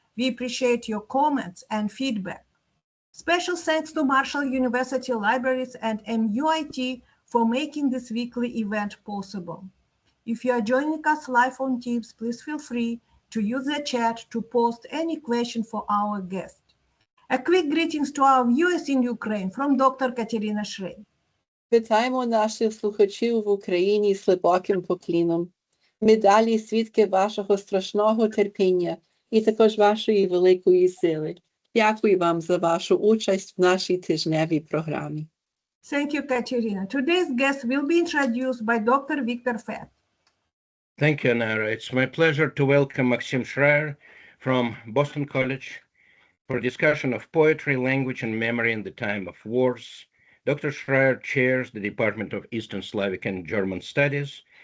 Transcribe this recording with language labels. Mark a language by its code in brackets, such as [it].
[en] We appreciate your comments and feedback. Special thanks to Marshall University Libraries and MUIT for making this weekly event possible. If you are joining us live on Teams, please feel free to use the chat to post any question for our guest. A quick greetings to our viewers in Ukraine from Dr. Katerina Shrayer. [uk] Вітаємо наших слухачів в Україні з глибоким покліном. Ми далі свідки вашого страшного терпіння і також вашої великої сили. Дякую вам за вашу участь в нашій тижневій програмі. [en] Thank you, Katerina. Today's guest will be introduced by Dr. Victor Fett. Thank you, Nara. It's my pleasure to welcome Maxim Shrayer from Boston College for a discussion of poetry, language, and memory in the time of wars. Dr. Shrayer chairs the Department of Eastern Slavic and German Studies.